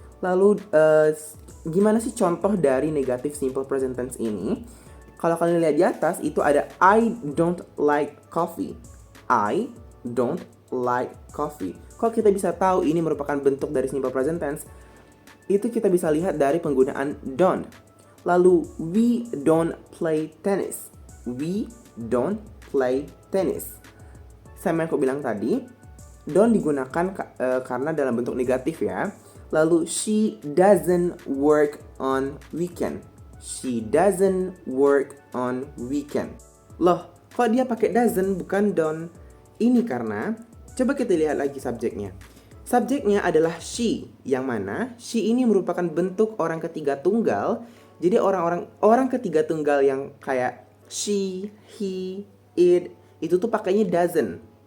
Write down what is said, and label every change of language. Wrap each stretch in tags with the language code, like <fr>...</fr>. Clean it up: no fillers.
<id>Lalu gimana sih contoh dari negative simple present tense ini? Kalau kalian lihat di atas itu ada</id> <en>I don't like coffee. I don't like coffee.</en> <id>Kalau kita bisa tahu ini merupakan bentuk dari simple present tense, itu kita bisa lihat dari penggunaan don't. Lalu</id> <en>we don't play tennis. We don't play tennis.</en> <id>Sama yang aku bilang tadi, don't digunakan karena dalam bentuk negatif ya. Lalu</id> <en>she doesn't work on weekend. She doesn't work on weekend.</en> <id>Loh, kok dia pakai doesn't bukan don't? Ini karena coba kita lihat lagi subjeknya. Subjeknya adalah she, yang mana she ini merupakan bentuk orang ketiga tunggal. Jadi orang ketiga tunggal yang kayak she, he, it itu tuh pakainya doesn't.</id>